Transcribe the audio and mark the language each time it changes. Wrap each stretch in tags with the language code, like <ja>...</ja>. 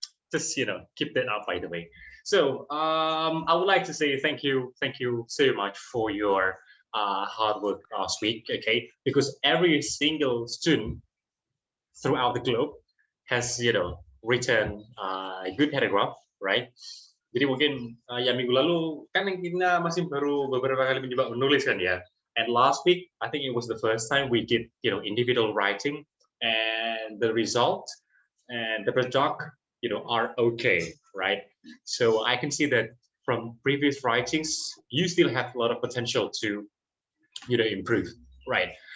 <en>Just keep that up, by the way. So I would like to say thank you so much for your hard work last week, okay? Because every single student throughout the globe has written a good paragraph, right?</en> <id>Jadi mungkin ya minggu lalu kan kita masih baru beberapa kali mencoba menulis kan ya.</id> <en>And last week I think it was the first time we did individual writing, and the result and the product are okay, right? So I can see that from previous writings you still have a lot of potential to improve, right?</en>